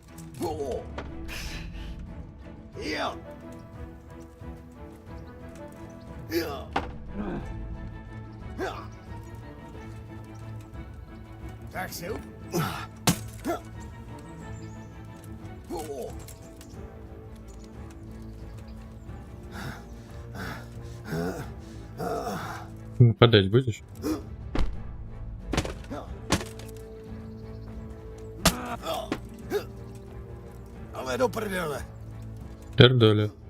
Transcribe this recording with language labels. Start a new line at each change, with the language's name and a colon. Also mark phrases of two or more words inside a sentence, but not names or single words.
Czech: Tak si...
Russian: Нападать будешь?
Czech: Ale do prdele.
Russian: Пердоля.